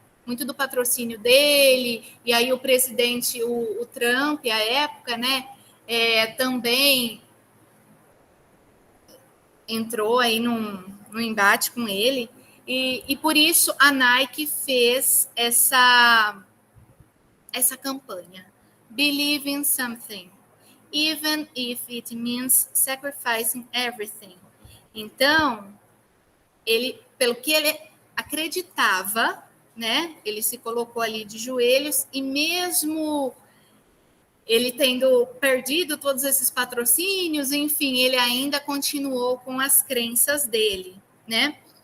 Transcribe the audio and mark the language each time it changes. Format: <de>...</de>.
<pt>Muito do patrocínio dele. E aí o presidente, o Trump, à época, né, também entrou aí num embate com ele. E por isso a Nike fez essa campanha.</pt> <en>Believe in something, even if it means sacrificing everything.</en> <pt>Então, pelo que ele acreditava, né, ele se colocou ali de joelhos e mesmo ele tendo perdido todos esses patrocínios, enfim, ele ainda continuou com as crenças dele, né?</pt>